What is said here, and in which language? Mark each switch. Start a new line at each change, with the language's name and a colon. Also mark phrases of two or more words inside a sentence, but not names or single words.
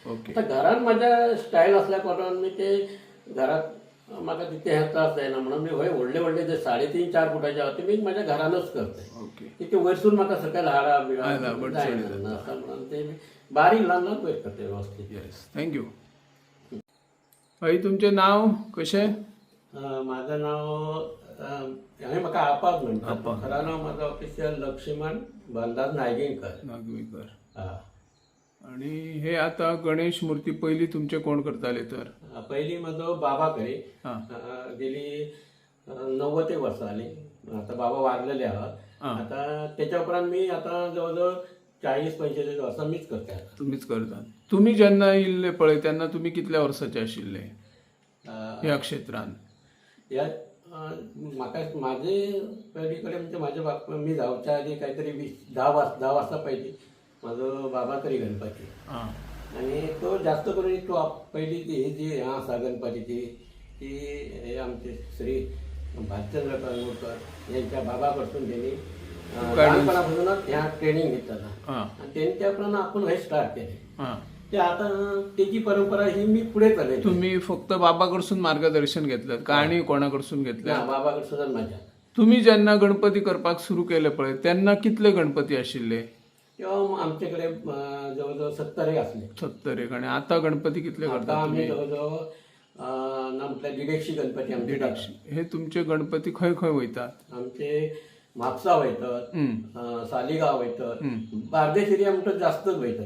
Konkani: आता घरान म्हाज्या स्टायल असल्या कारणान मी ते घरात म्हाका तितके हे त्रास जायना म्हणून मी व्हडले जे 3.5-4 फुटाचे आहा ते मी माझ्या घरानच करते. ते वयरसून म्हाका सकयल हाडा जायना म्हणून ते बारीक ल्हान ल्हान वयर करते व्यवस्थित. थँक्यू. भाई तुमचे नाव कशें? माझं नाव हांवें म्हाका आपाक म्हणटा.
Marathi: खरं नाव माझं ऑफिशियल लक्ष्मण बालदास नागवेकर. आणि हे आता गणेश मूर्ती पहिली तुमचे कोण करताले तर?
Konkani: पहिली माझो बाबा करे गेली 90 वर्सां जाली.
Marathi: आता बाबा वारलेले आहात.
Konkani: आता त्याच्या उपरांत मी आता जवळजवळ 40-45 वर्सां मीच करता. तुम्हीच करता. तुम्ही जेन्ना येयल्ले पळय तेन्ना तुम्ही कितल्या वर्साचे आशिल्ले ह्या क्षेत्रान? म्हाका माझे पयली कडेन म्हणजे माझ्या बाप मी जावच्या आधी काहीतरी 10 वर्सां पयलीं माझो बाबा करी गणपती.
Marathi: आणि तो जास्त करून तो पहिली ही जी आसा गणपतीची ती हे आमचे श्री भालचंद्र कळंगूटकर यांच्या बाबा कडसून त्यांनी लहानपणापासूनच ह्या ट्रेनिंग घेतला आणि त्यांच्या प्रमाणे आपण हे स्टार्ट केले. ते आता त्याची परंपरा ही मी पुढे चालली. तुम्ही फक्त बाबा कडसून मार्गदर्शन घेतलं का आणि कोणाकडसून घेतलं? बाबा कडसून माझ्या.
Konkani: तुम्ही जेन्ना गणपती करपाक सुरू केले पळय तेन्ना कितले गणपती आशिल्ले?
Marathi: तेव्हा आमच्याकडे जवळजवळ 70 असले. 70.
Konkani: आणि आता गणपती कितले करता?
Marathi: आम्ही जवळजवळ म्हटलं 150 गणपती आमचे. 150.
Konkani: हे तुमचे गणपती खंय खंय वयतात? आमचे म्हापसा वयतात, सालिगांव वयतात, बार्देस एरिया म्हणटा जास्तच वयतात.